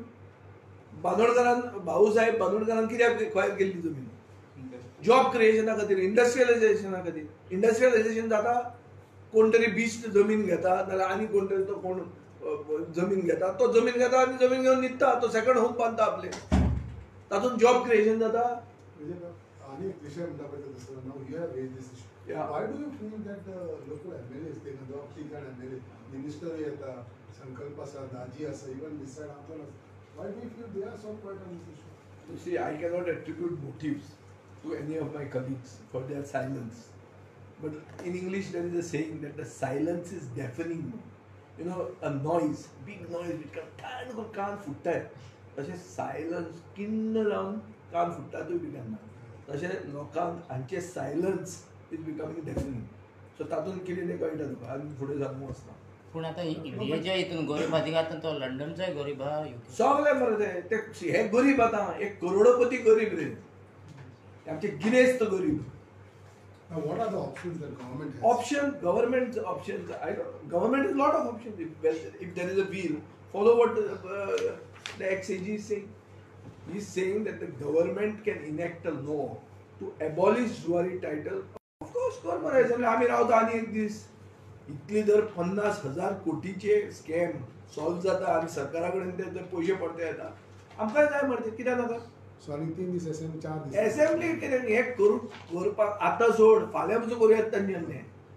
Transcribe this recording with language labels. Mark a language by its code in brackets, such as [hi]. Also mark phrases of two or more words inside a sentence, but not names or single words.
[kok] बांदोडकारान भाऊसाहेब बांदोडकारान कित्याक एक्वायर केल्ली जमीन [en] job creation [kok] खातीर इंडस्ट्रियलायझेशना खातीर. इंडस्ट्रियलायझेशन जाता कोण तरी बीच जमीन घेता नाल्यार आनी कोण तरी तो कोण जमीन घेता तो जमीन घेता आनी जमीन घेवन न्हिदता तो [en] second home [kok] बांदता आपले तातूंत [en] job creation [kok] जाता. आनी एक विशय म्हणटा पळय दुसरो नाव [en] you have raise this issue. why do you feel that local MLAs the job seeker MLA minister [kok] येता संकल्प आसा दाजी आसा [en] even this side आमचो why do you feel they are so quiet on this issue. You see, I cannot attribute motives to any of my colleagues for their silence. But in English there is a saying that the silence is deafening. You know, a noise, big noise which [kok] कान फुट्टाय तशें सायलन्स किन्न जावन कान फुट्टातूय बी केन्ना तशें लोकांक हांचे [en] silence is becoming defining. [kok] सो तातूंत कितें तें कळटा तुका आनी फुडें सांगूंक वचना. पूण आतां इंडियेच्या हितून गरीब आतां तो लंडनचोय गरीब आहा सगळे मरे ते हे गरीब आतां एक करोडपती गरीब रे आमचे गिनेस्त गरीब. [en] Now what are the options that government has? Government's options. Government has lot of options. If there is a will, follow what the ex-AG is saying. He is saying that the government can enact a law to abolish Zuari title. Of course, [kok] कर मरे जाल्यार आमी रावता आनी एक दीस. इतली जर 50,000 कोटीचे [en] scam solve [kok] जाता आनी सरकारा कडेन ते जर पयशे पडटे येता आमकांय जाय मरे कित्याक नाका. सो आनी 3 दीस असेंब्ली 4 दीस असेंब्ली कितें हे करपाक आतां सोड फाल्यां पसून करूं येता निर्णय.